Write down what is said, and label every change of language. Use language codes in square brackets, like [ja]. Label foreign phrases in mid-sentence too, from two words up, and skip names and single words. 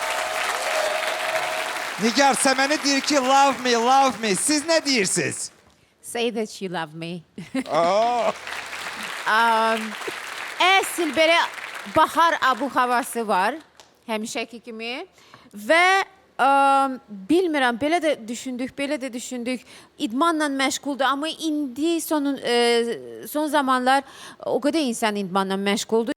[az] Nigar Səməni deyir ki, [en] love me, love me. [az] Siz nə deyirsiniz? [en] Say that you love me. [az] Əsl belə bahar abu havası var, həmişəki kimi və bilmirəm, belə də düşündük, idmanla məşğuldur, amma indi son zamanlar o qədər insan idmanla məşğuldur.